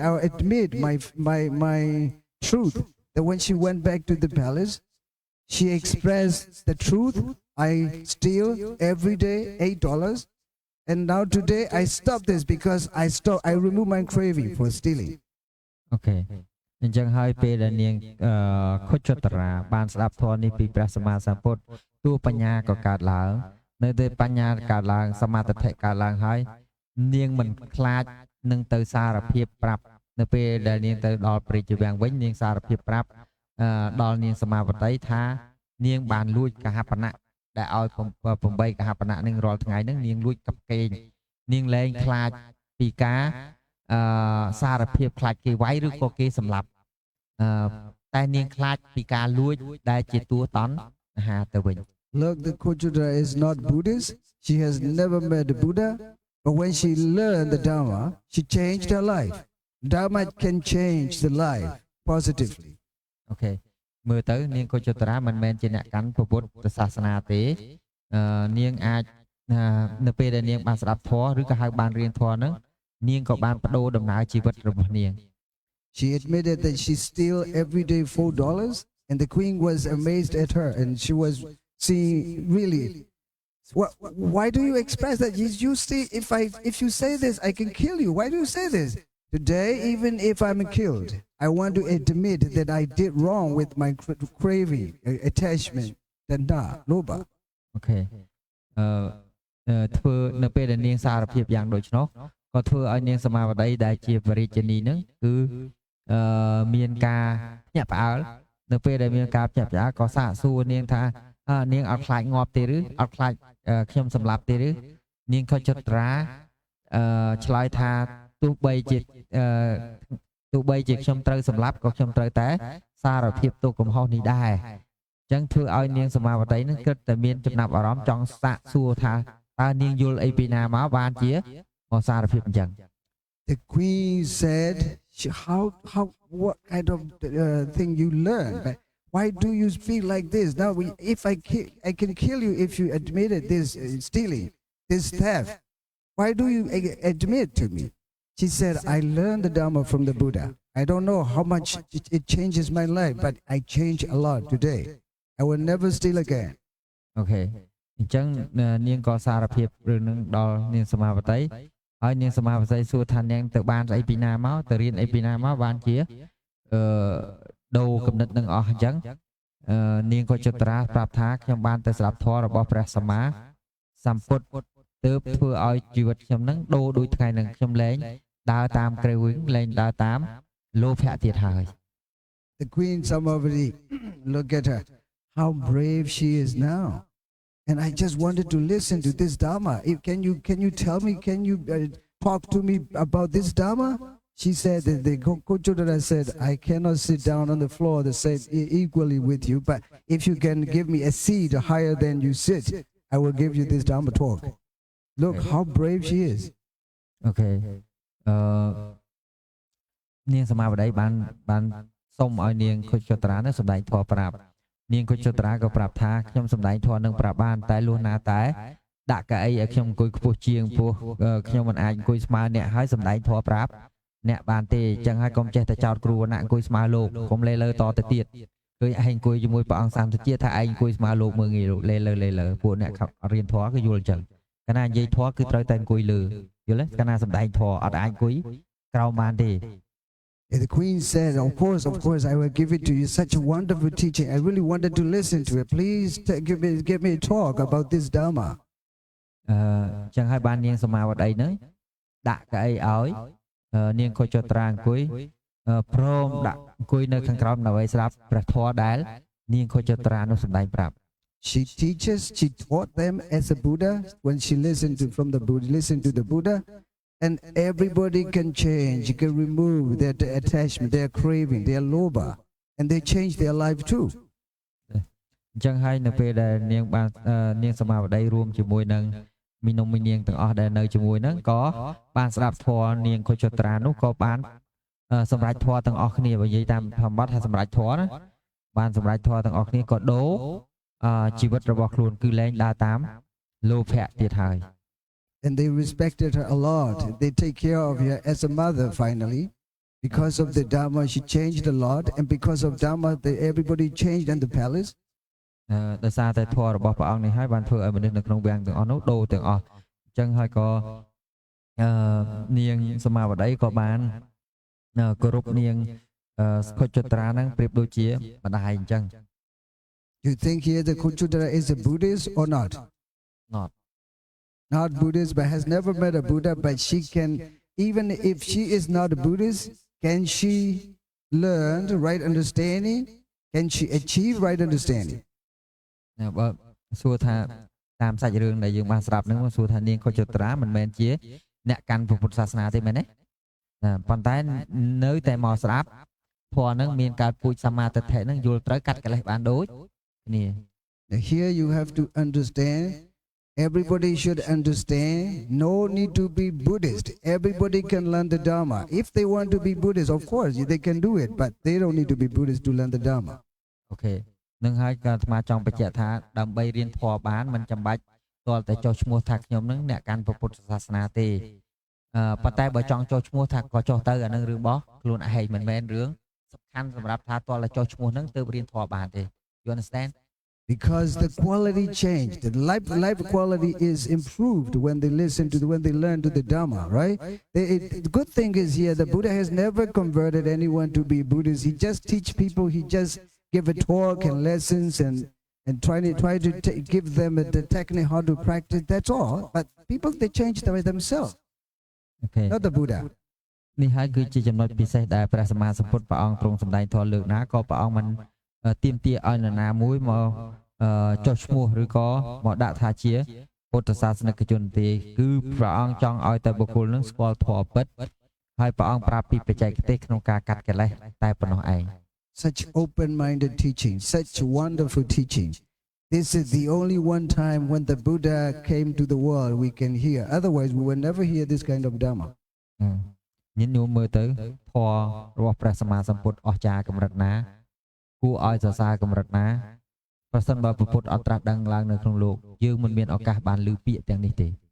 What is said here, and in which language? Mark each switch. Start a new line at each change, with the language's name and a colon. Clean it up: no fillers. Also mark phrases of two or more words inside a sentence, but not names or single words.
English: I will admit my truth. That when she went back to the palace, she expressed the truth. I steal every day $8. And now today I stop this because I remove my craving for stealing.
Khmer: អូខេអញ្ចឹងហើយពេលដែលនាងខុចតរាបានស្ដាប់ធម៌នេះពីព្រះសម្មាសម្ពុទ្ធតួបញ្ញាក៏កើតឡើងនៅពេលប ញ្ញាកើតឡើងសមាធិកើតឡើងហើយនាងមិនខ្លាចនឹងទៅសារភាពប្រាប់នៅពេលដែលនាងទៅដល់ព្រះរាជវាំងវិញនាងសារភាពប្រាប់ដល់នាងសមាវតីថានាងបានលួចកហបណៈដែលឲ្យ8កហបណៈនឹងរាល់ថ្ងៃហ្នឹងនាងលួចកັບកេងនាងលែងខ្លាចពីការសារភាពខ្លាចគេវាយឬក៏គេសម្លាប់តែនាងខ្លាចពីការលួចដែលជាតួតណ្ហាទៅវិញ
English: Look, the Kuchuta is not Buddhist. She has never met the Buddha. But when she learned the Dharma, she changed her life. Dharma can change the life positively.
Khmer: អូខេមើលទៅនាងកុចតរាមិនមែនជាអ្នកកាន់ពុទ្ធសាសនាទេនាងអាចនៅពេលដែលនាងបានស្ដាប់ធម៌ឬក៏ហៅបានរៀនធម៌ហ្នឹងនាងក៏បានបដូរដំណើរជីវិតរបស់នាង
English: She admitted that she steal every day $4 and the queen was amazed at her and she was seeing really why do you express that you see if you say this I can kill you. Why do you say this? Today, even if I'm killed, I want to admit that I did wrong with my craving, attachment,
Pali: tanda, loba.
Khmer: អូខេធ្វើនៅពេលដែលនាងសារភាពយ៉ាងដូច្នោះក៏ធ្វើឲ្យនាងសមាវតីដែលជាបរិយានីហ្នឹងគឺមានការភ្ញាក់ផ្អើលនៅពេលដែលមានការភ្ញាក់ផ្អើលក៏សាកសួរនាងថានាងអត់ខ្លាចងាប់ទេឬអត់ខ្លាចខ្ញុំសម្លាប់ទេឬនាងខុចត្រាឆ្លើយថាទោះបី ជាខ្ញុំត្រូវសម្លាប់ក៏ខ្ញុំត្រូវតែសារភាពទោសកំហុសនេះដែរអញ្ចឹងធ្វើឲ្យនាងសមាវតីនឹងគិតតែមានចំណាប់អារម្មណ៍ចង់សាកសួរថាតើនាងយល់អីពីណាមកបានជាមកសារភាពអញ្ចឹង
English: The queen said, what kind of thing you learn? Why do you speak like this? Now, if I can kill you if you admitted this stealing, this theft. Why do you admit to me? She said, I learned the Dharma from the Buddha. I don't know how much it changes my life, but I change a lot today. I will never steal again. Okay.
Khmer: អញ្ចឹងនាងក៏សារភាពរឿងនឹងដល់នាងសមាវតីហើយនាងសមាវតីសួរថានាងទៅបានអីពីណាមកទៅរៀនអីពីណាមកបានជាដូរគំនិតនឹងអស់អញ្ចឹងនាងក៏ចត្រាប្រាប់ថាខ្ញុំបានទៅស្ដាប់ធម៌របស់ព្រះសម្មាសម្ពុទ្ធទើបធ្វើឲ្យជីវិតខ្ញុំនឹងដូរដូចថ្ងៃនឹងខ្ញុំលែងដើរតាមក្រេវវិញលែងដើរតាមលោភៈទៀតហើយ
English: The queen, somebody look at her, how brave she is now. And I just wanted to listen to this Dharma. Can you tell me, can you talk to me about this Dharma? She said that the Kochodara said, I cannot sit down on the floor the same equally with you, but if you can give me a seat higher than you sit, I will give you this Dharma talk. Look how brave she is. Okay.
Khmer: នាងសមាបតីបានសុំឲ្យនាងខុចត្រានឹងសម្ដែងធម៌ប្រាប់នាងខុចត្រាក៏ប្រាប់ថាខ្ញុំសម្ដែងធម៌នឹងប្រាប់បានតែលុះ ណាតែដាក់កៅអីឲ្យខ្ញុំអង្គុយខ្ពស់ជាងពោះខ្ញុំមិនអាចអង្គុយស្មើអ្នកហើយសម្ដែងធម៌ប្រាប់អ្នកបានទេអញ្ចឹងហើយកុំចេះតែចោតគ្រូណាអង្គុយស្មើលោកកុំលេលើតទៅទៀតឃើញឯងអង្គុយជាមួយព្រះអង្គសាមទជាថាឯងអង្គុយស្មើលោកមើលងាយលេលើពួកអ្នករៀនធម៌គឺយល់អញ្ចឹងកាលណានិយាយធម៌គឺត្រូវតែអង្គុយលើយល់ទេកាលណាសម្ដែងធម៌អត់អាចអង្គុយក្រោមបានទេ
English: And the queen said, of course, I will give it to you. Such a wonderful teaching. I really wanted to listen to it. Please give me a talk about this Dharma.
Khmer: ចឹងហើយបាននាងសមាវតីនឹងដាក់កៅអីឲ្យនាងខុចត្រាអង្គុយព្រមដាក់អង្គុយនៅខាងក្រោមដើម្បីស្ដាប់ព្រះធម៌ដែលនាងខុចត្រានោះសម្ដែងប្រាប់
English: She taught them as a Buddha when she listened to the Buddha. And everybody can change, you can remove their attachment, their craving, their lobha, and they change their life too.
Khmer: អញ្ចឹងហើយនៅពេលដែលនាងបាននាងសមាវតីរួមជាមួយនឹងមីនំមីនាងទាំងអស់ដែលនៅជាមួយនឹងក៏បានស្ដាប់ធម៌នាងខុចត្រានោះក៏បានសម្រេចធម៌ទាំងអស់គ្នាបើនិយាយតាមធម្មបទថាសម្រេចធម៌ណាបានសម្រេចធម៌ទាំងអស់គ្នាក៏ដូរជីវិតរបស់ខ្លួនគឺលែងដើរតាមលោភៈទៀតហើយ
English: And they respected her a lot. They take care of her as a mother finally. Because of the Dharma, she changed a lot. And because of Dharma, everybody changed in the palace.
Khmer: ដោយសារតែធម៌របស់ព្រះអង្គនេះហើយបានធ្វើឲ្យមនុស្សនៅក្នុងវាំងទាំងអស់នោះដូរទាំងអស់អញ្ចឹងហើយក៏នាងសមាវតីក៏បានគោរពនាងខុចត្រានឹងប្រៀបដូចជាម្ដាយអញ្ចឹង
English: You think here the Kochodara is a Buddhist or not? Not Buddhist, but has never met a Buddha, but she can, even if she is not a Buddhist, can she learn the right understanding? Can she achieve right understanding?
Khmer: បើសួរថាតាមសាច់រឿងដែលយើងបានស្ដាប់ហ្នឹងសួរថានាងខុចត្រាមិនមែនជាអ្នកកាន់ពុទ្ធសាសនាទេមែនទេប៉ុន្តែនៅតែមកស្ដាប់ធម៌ហ្នឹងមានការពូជសមាទិដ្ឋិហ្នឹងយល់ត្រូវកាត់កិលេសបានដូចគ្នា
English: Here you have to understand. Everybody should understand, no need to be Buddhist. Everybody can learn the Dharma. If they want to be Buddhist, of course, they can do it, but they don't need to be Buddhist to learn the Dharma.
Khmer: Okay. នឹងហើយក៏អាត្មាចង់បញ្ជាក់ថាដើម្បីរៀនធម៌បានមិនចាំបាច់ទាល់តែចុះឈ្មោះថាខ្ញុំនឹងអ្នកកាន់ពុទ្ធសាសនាទេប៉ុន្តែបើចង់ចុះឈ្មោះថាក៏ចុះទៅអានឹងរឿងរបស់ខ្លួនឯងមិនមែនរឿងសំខាន់សម្រាប់ថាទាល់តែចុះឈ្មោះនឹងទើបរៀនធម៌បានទេ
English: You understand? Because the quality changed, the life quality is improved when they when they learn to the Dharma, right? The good thing is here, the Buddha has never converted anyone to be Buddhist. He just teach people. He just give a talk and lessons and try to give them the technique how to practice. That's all. But people they change by themselves. Okay. Not the Buddha.
Khmer: នេះហើយគឺជាចំណុចពិសេសដែលព្រះសម្មាសម្ពុទ្ធព្រះអង្គទ្រង់សម្ដែងធម៌លើកណាក៏ព្រះអង្គមិនទាមទារឲ្យនរណាមួយមកចុះឈ្មោះឬក៏មកដាក់ថាជាពុទ្ធសាសនិកជនទេគឺព្រះអង្គចង់ឲ្យតែបុគ្គលនឹងស្គាល់ធម៌ពិតហើយព្រះអង្គប្រាប់ពីបច្ចេកទេសក្នុងការកាត់កិលេសតែប៉ុណ្ណោះឯង
English: Such open-minded teaching, such wonderful teaching. This is the only one time when the Buddha came to the world we can hear. Otherwise, we will never hear this kind of Dharma.
Khmer: ញញោមមើលទៅធម៌របស់ព្រះសម្មាសម្ពុទ្ធអស្ចារ្យកម្រិតណាគួរឲ្យសរសើរកម្រិតណាប្រសិនបើពុទ្ធអត់ត្រាស់ដឹងឡើងនៅក្នុងលោកយើងមិនមានឱកាសបានឮពាក្យទាំងនេះទេ